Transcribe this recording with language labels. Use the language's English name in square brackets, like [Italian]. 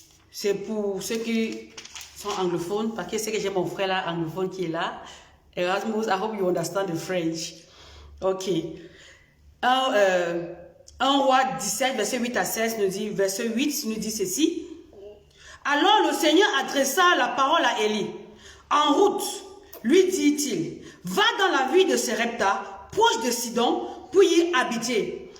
[French] C'est pour ceux qui sont anglophones, parce que c'est que j'ai mon frère là, anglophone qui est là. [English] Erasmus, I hope you understand the French. Ok. [French] 1 roi 17, verset 8 à 16, nous dit, verset 8 nous dit ceci. Alors le Seigneur adressa la parole à Élie. En route, lui dit-il, va dans la ville de Sérepta, proche de Sidon, pour y habiter.